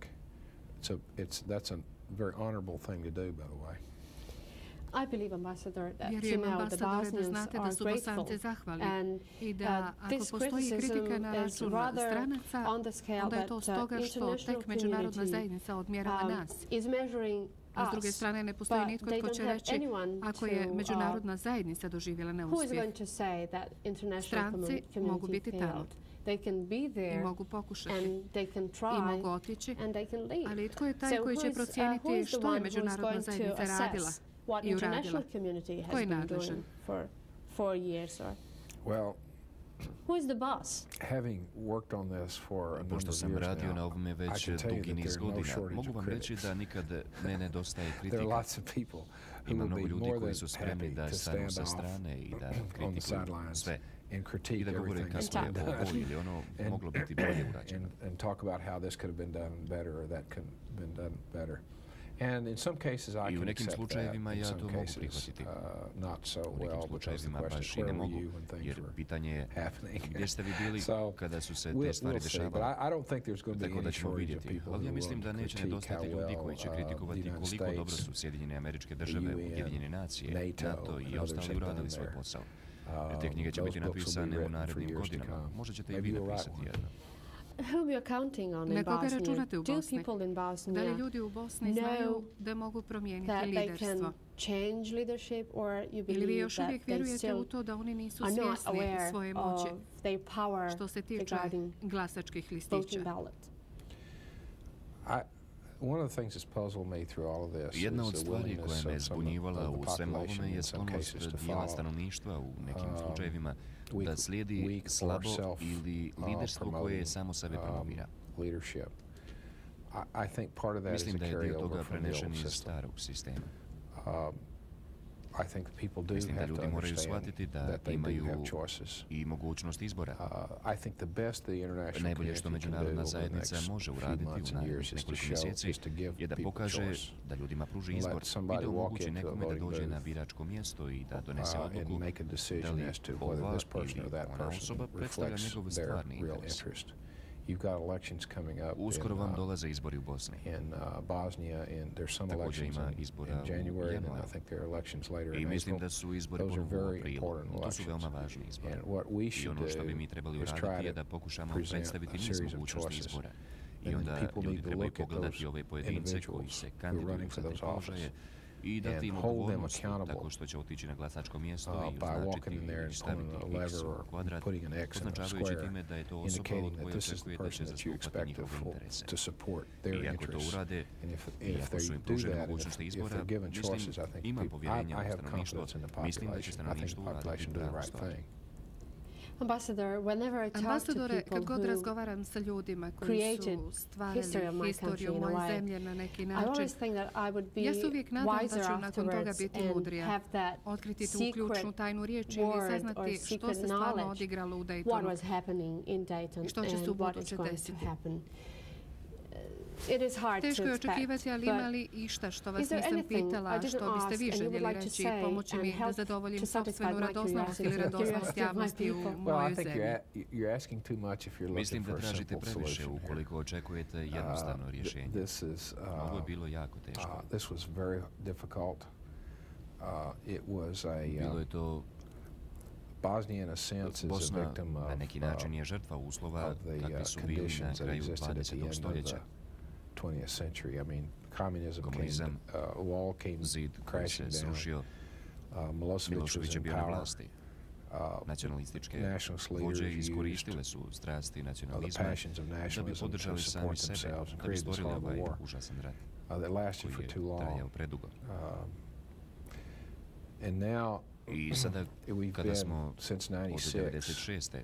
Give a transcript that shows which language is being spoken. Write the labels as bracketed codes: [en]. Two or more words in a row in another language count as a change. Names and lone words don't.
[en] That's a very honorable thing to do, by the way. I believe, Ambassador, that the Bosnians are grateful, and this criticism is rather on the scale that international community is measuring [bs] A s druge strane, ne postoji nitko tko će reći ako je međunarodna zajednica doživjela neuspjeh. Stranci mogu biti tamo. I mogu pokušati. I mogu otići. Ali tko je taj koji će procijeniti što je međunarodna zajednica radila i uradila? Ko je nadležan? [en] Well, who is the boss? Having worked on this for a number [bs] Pošto [en] of [bs] sam [en] years [bs] radio na [en] now, [bs] ovome [en] I [bs] već [en] can tell you [bs] dugi [en] that [bs] niz [en] there are no [bs] godina, [en] shortage [bs] mogu [en] of [bs] vam reći [en] critics. [bs] da nikad ne nedostaje [en] There are [bs] kritika. [en] lots of people who [bs] Ima [en] will [bs] mnogo [en] be [bs] ljudi [en] more [bs] koji [en] than [bs] su spremni [en] happy [bs] da [en] to [bs] stanu [en] stand [bs] sa [en] off [bs] strane i da [en] on the [bs] kritikuju [en] sidelines [bs] sve [en] and [bs] i [en] critique [bs] da govore [en] everything [bs] kako [en] that's [bs] je [en] been [bs] ovo [en] done [bs] ili ono moglo biti bolje urađeno. [en] and talk about how this could have been done better or that could have been done better. And in some cases I [bs] I u [en] can [bs] nekim [en] accept that. [bs] slučajevima [en] In [bs] ja [en] some [bs] to mogu [en] cases [bs] prihvatiti. [en] not so [bs] U nekim [en] well, because the [bs] slučajevima [en] question [bs] baš [en] is [bs] i ne [en] where were [bs] mogu, [en] you when things [bs] jer [en] were [bs] pitanje je [en] happening. [bs] gdje ste vi bili [en] So, [bs] kada su se te [en] we'll [bs] stvari [en] see, but [bs] dešavale. [en] I don't think there's going to be [bs] Tako da [en] any [bs] ćemo [en] shortage of [bs] vidjeti. [en] people [bs] Ali ja [en] who [bs] mislim [en] will [bs] da neće [en] critique [bs] nedostati [en] how [bs] ljudi [en] well [bs] koji će [en] the [bs] kritikovati [en] United [bs] koliko dobro [en] States, [bs] su Sjedinjene Američke Države, [en] UN, [bs] Ujedinjene nacije, NATO i [en] and others [bs] ostali [en] have [bs] uradili [en] done [bs] svoj [en] there. [bs] posao. Jer te knjige će [en] Those [bs] biti [en] books will be [bs] napisane u [en] written for [bs] narednim [en] years to [bs] godinama. [en] come. [bs] Možda ćete i [en] Maybe [bs] vi [en] you'll write [bs] napisati [en] one. [bs] jedno. [en] Whom you're counting on in [bs] Na koga [en] Bosnia? [bs] računate u [en] Do [bs] Bosni? [en] people in [bs] Da li [en] Bosnia [bs] ljudi u Bosni znaju da mogu promijeniti [en] that they [bs] liderstvo? [en] can change leadership, or you [bs] Ili vi [en] believe [bs] još [en] that [bs] uvijek [en] they [bs] vjerujete u [en] still [bs] to da oni nisu [en] are not [bs] svjesni [en] aware [bs] svoje moći [en] of their power [bs] što se tiče [en] regarding [bs] glasačkih [en] voting [bs] listića? [en] ballot? One of the things that's puzzled me through all of this [bs] Jedna [en] is [bs] od [en] the [bs] stvari koja [en] willingness [bs] me [en] of some [bs] zbunjivala [en] of [bs] u [en] the [bs] svemu [en] population [bs] ovome je [en] in some cases [bs] sklonost [en] to [bs] dijela [en] follow [bs] stanovništva u nekim slučajevima da [en] weak [bs] slijedi [en] or [bs] slabo [en] self [bs] ili liderstvo koje samo sebe promovira. [en] leadership. I think part of that is a [bs] Mislim da je dio [en] carryover [bs] toga [en] from the [bs] prenešen [en] old [bs] iz [en] system. [bs] starog sistema. [en] I think that people do [bs] Mislim da [en] have to [bs] ljudi moraju [en] understand [bs] shvatiti da [en] that they do [bs] imaju [en] have choices. [bs] i mogućnost izbora. [en] I think the best the international [bs] Najbolje što [en] community can do [bs] međunarodna [en] over the [bs] zajednica [en] next [bs] može [en] few [bs] uraditi [en] months [bs] u [en] and [bs] narednih [en] years is to [bs] nekoliko [en] show, [bs] mjeseci [en] is to give [bs] je da [en] people [bs] pokaže [en] choice. [bs] da ljudima pruži [en] Let [bs] izbor [en] somebody [bs] i da [en] walk [bs] omogući [en] into a [bs] nekome da [en] voting [bs] dođe na [en] booth, [bs] biračko mjesto i da donese [en] and [bs] odluku [en] make a [bs] da [en] decision [bs] li [en] as to whether [bs] ova [en] this person or [bs] ili [en] that [bs] ona [en] person [bs] osoba predstavlja [en] reflects [bs] njegov [en] their [bs] stvarni [en] real [bs] interes. [en] interest. You've got elections coming up [bs] Uskoro vam dolaze izbori u Bosni. [en] in Bosnia, and there's some [bs] Također [en] elections [bs] ima [en] in [bs] izbora u [en] January, and then [bs] januaru. [en] I think there are elections later [bs] I [en] in [bs] mislim [en] April. [bs] da su izbori [en] Those are [bs] ponovo u [en] very [bs] aprilu. [en] important [bs] To su [en] elections. [bs] veoma važni izbori. [en] And what we [bs] I [en] should [bs] ono što bi [en] do [bs] mi trebali [en] is [bs] uraditi je [en] try [bs] da [en] to [bs] pokušamo [en] present [bs] predstaviti [en] a [bs] niz [en] series of [bs] mogućnosti [en] choices. [bs] izbora. [en] And [bs] I onda [en] people [bs] ljudi [en] need to [bs] trebaju [en] look at [bs] pogledati [en] those [bs] ove pojedince koji se [en] individuals who are [bs] kandiduju [en] running [bs] za [en] for [bs] te [en] those [bs] položaje [en] offices [bs] i dati im [en] and hold them [bs] odgovornost [en] accountable [bs] tako što će otići na glasačko mjesto i [en] by walking [bs] označiti [en] in there [bs] ili [en] and [bs] staviti [en] pulling a [bs] X [en] lever [bs] u [en] or [bs] kvadrat, [en] putting an X in a [bs] označavajući [en] square, [bs] time da je to osoba od [en] indicating that [bs] koje [en] this is the [bs] očekujete da će [en] person that you [bs] zastupati [en] expect [bs] njihove interese. [en] to support their [bs] I ako to [en] interests. [bs] urade, [en] And [bs] i [en] if [bs] ako su [en] they [bs] im [en] do [bs] pružene [en] that, and [bs] mogućnosti [en] if [bs] izbora, [en] they're given [bs] mislim, [en] choices, I think [bs] imam [en] I [bs] povjerenja u [en] have [bs] stanovništvo, [en] confidence in the [bs] mislim da će [en] population. I think the [bs] stanovništvo [en] population [bs] uraditi [en] do the [bs] pravu [en] right [bs] stvar. [en] thing. Ambassador, whenever I talk to [bs] Ambasadore, [en] people [bs] kad god [en] who [bs] razgovaram sa ljudima koji [en] created [bs] su stvarali [en] history of my [bs] historiju [en] country in a [bs] moje [en] way, [bs] zemlje na neki [en] I [bs] način, [en] always think that I would be [bs] ja se uvijek nadam da [en] wiser [bs] ću nakon toga [en] afterwards [bs] biti [en] and [bs] mudrija, [en] have that [bs] otkriti tu [en] secret [bs] ključnu tajnu riječi ili [en] word or [bs] saznati što [en] secret [bs] se stvarno [en] knowledge [bs] odigralo u [en] what [bs] Daytonu. [en] was happening in Dayton [bs] I što će se [en] and [bs] u [en] what is [bs] buduće [en] going to [bs] desiti. [en] happen. It is hard [bs] Teško [en] to [bs] je [en] expect, [bs] očekivati, ali [en] but [bs] ima li išta što [en] is [bs] vas [en] there [bs] nisam [en] anything [bs] pitala, [en] I didn't [bs] što biste [en] ask [bs] vi [en] and you would [bs] željeli [en] like to [bs] reći, [en] say [bs] pomoći [en] and [bs] mi da [en] help [bs] zadovoljim [en] to satisfy [bs] sopstvenu [en] my [bs] radosnost ili [en] curiosity, [bs] radosnost [en] curiosity of my [bs] javnosti u [en] people? Well, [bs] mojoj [en] I think [bs] zemlji? [en] you're asking too much if you're looking [bs] Mislim da [en] for a [bs] tražite [en] simple [bs] previše [en] solution here. [bs] ukoliko očekujete jednostavno rješenje. [en] This is [bs] Ovo je bilo jako teško. [en] this was very difficult. It was [bs] Bilo je to [en] Bosnia in a sense is a [bs] Bosna [en] victim [bs] na neki način je žrtva uslova [en] of the [bs] kakvi su bili na [en] conditions that [bs] kraju [en] existed at the [bs] 20. [en] end of [bs] stoljeća. [en] the 20th century. I mean, communism wall came crashing down. [bs] Milošević je bio na vlasti. Nacionalističke vođe iskoristile su strasti nacionalizma da bi podržali sami sebe, da bi stvorili ovaj užasan rat koji je trajao predugo. I sada, kada smo od 1996.